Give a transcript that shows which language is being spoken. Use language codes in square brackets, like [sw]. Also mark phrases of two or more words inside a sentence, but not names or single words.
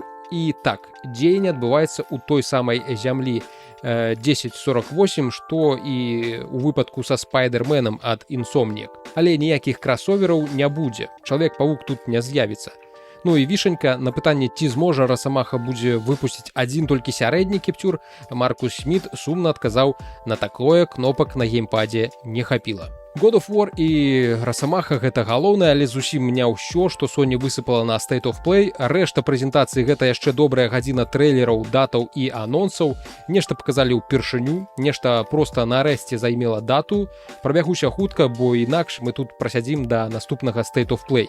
[be] І так, дзеянне адбываецца ў той самай зямлі 1048, што і ў выпадку са Спайдерменам ад Insomniac. Але ніякіх красовераў не будзе. Чалавек-павук тут не з'явіцца. Ну і вішенька, на пытанне, ці зможа расамаха будзе выпусціць адзін толькі сярэдні кіпцюр, Маркус Сміт сумна адказаў: на такое кнопак на геймпадзе не хапіла. God of War і расамаха гэта галоўнае, але зусім не ўсё, што Sony высыпала на State of Play. Рэшта прэзентацыі гэта яшчэ добрая гадзіна трэйлераў, датаў і анонсаў. Нешта паказалі ўпершыню, нешта проста нарэшце займела дату. Прабягуся хутка, бо інакш мы тут прасядзім да наступнага State of Play.